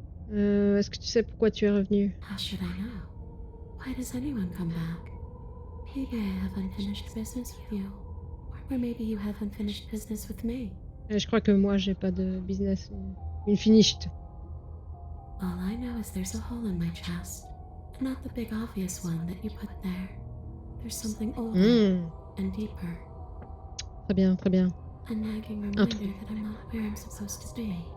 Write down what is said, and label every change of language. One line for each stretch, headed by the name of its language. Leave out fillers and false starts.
French: Est-ce que tu sais pourquoi tu es revenu?
English: How should I know? Why does anyone come back? Maybe I have unfinished business with you. Or maybe you have unfinished business with me.
French: Je crois que moi, j'ai pas de business.
English: Unfinished. All I know is there's a hole in my chest. Not the big obvious one that you put there. There's something older and deeper.
French: Très bien, très bien.
English: A nagging reminder that I'm not where I'm supposed to be.